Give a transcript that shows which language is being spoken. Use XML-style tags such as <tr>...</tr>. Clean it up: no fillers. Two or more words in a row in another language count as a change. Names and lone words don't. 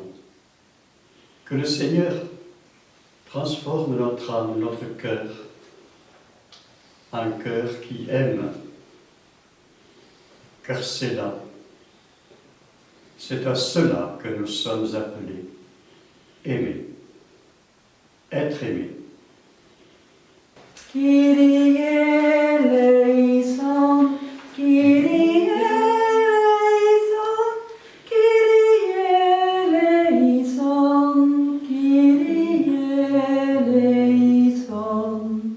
<fr>Que le Seigneur transforme notre âme, notre cœur, un cœur qui aime, car c'est là, c'est à cela que nous sommes appelés. Aimer, être aimé.</fr> <el>Κύριε ελέησον, Κύριε ελέησον, Κύριε ελέησον, Κύριε ελέησον.</el>